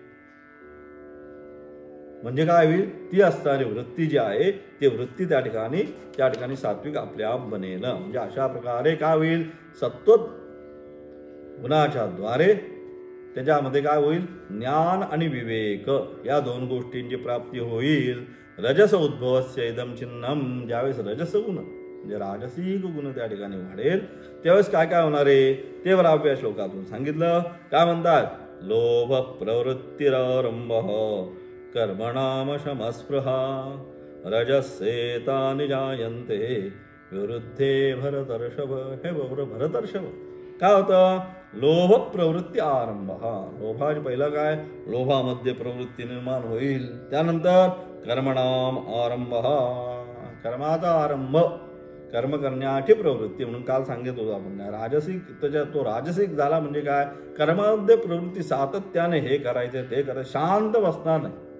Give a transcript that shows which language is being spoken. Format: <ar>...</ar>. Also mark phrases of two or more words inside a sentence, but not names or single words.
<mr>म्हणजे काय होईल ती असणारी वृत्ती जी आहे ती वृत्ती त्या ठिकाणी सात्विक आपल्या आप बनेल म्हणजे अशा प्रकारे काय होईल सत्व गुणाच्या द्वारे त्याच्यामध्ये काय होईल ज्ञान आणि विवेक या दोन गोष्टींची प्राप्ती होईल</mr> <sa>रजस उद्भवस्य इदम चिन्हम</sa> <mr>ज्यावेळेस रजस गुण म्हणजे राजसिक गुण त्या ठिकाणी वाढेल त्यावेळेस काय काय होणार आहे ते 12व्या श्लोकातून सांगितलं काय म्हणतात</mr> <sa>लोभ प्रवृत्तिरारंभ कर्मणाम शमस्पृहा रजस्येतानि जायन्ते विरुद्धे भरतर्षभ</sa> <mr>हे भरतर्षभ काय होतं लोभ प्रवृत्ती आरंभ लोभाचे पहिलं काय लोभामध्ये प्रवृत्ती निर्माण होईल त्यानंतर कर्मणाम आरंभ कर्माचा आरंभ कर्म करण्याची प्रवृत्ती म्हणून काल सांगितलं होतं आपण राजसिक त्याच्या तो राजसिक झाला म्हणजे काय कर्मामध्ये प्रवृत्ती सातत्याने हे करायचं ते करायचं शांत बसणार नाही</mr>